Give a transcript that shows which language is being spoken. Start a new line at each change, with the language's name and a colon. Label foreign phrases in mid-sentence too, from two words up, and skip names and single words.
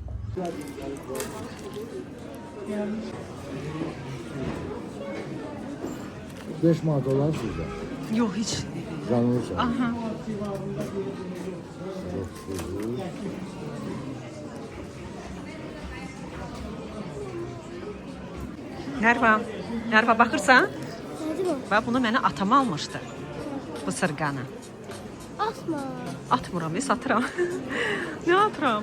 Turkish: Beş manat olan sizde. Yok hiç. Canlı çay. Aha. Çok güzel.
Azerbaijani: Nerva baxırsan? Nədir bu? Və bunu mənə atam almışdı. Bu sırğanı. Atma. Atmıram, satıram. Nə atıram?